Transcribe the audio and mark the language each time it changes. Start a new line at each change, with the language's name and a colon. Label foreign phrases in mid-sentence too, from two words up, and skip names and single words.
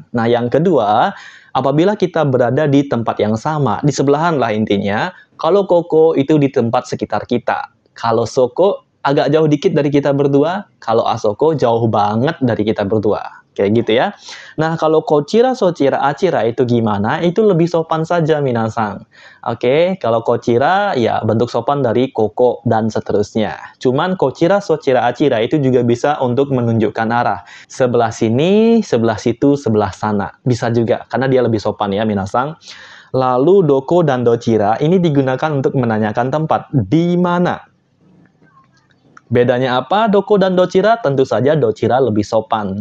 Indonesian: Nah, yang kedua, apabila kita berada di tempat yang sama, di sebelahan lah intinya, kalau koko itu di tempat sekitar kita. Kalau soko agak jauh dikit dari kita berdua, kalau asoko jauh banget dari kita berdua. Kayak gitu ya. Nah, kalau
Japanese: こちら、そちら、あちら
Indonesian: itu gimana? Itu lebih sopan saja, minasang. Oke, kalau kochira ya bentuk sopan dari koko dan seterusnya. Cuman
Japanese: こちら、そちら、あちら
Indonesian: itu juga bisa untuk menunjukkan arah. Sebelah sini, sebelah situ, sebelah sana. Bisa juga, karena dia lebih sopan ya, minasang. Lalu doko dan dochira ini digunakan untuk menanyakan tempat. Di mana? Bedanya apa doko dan dochira? Tentu saja dochira lebih sopan.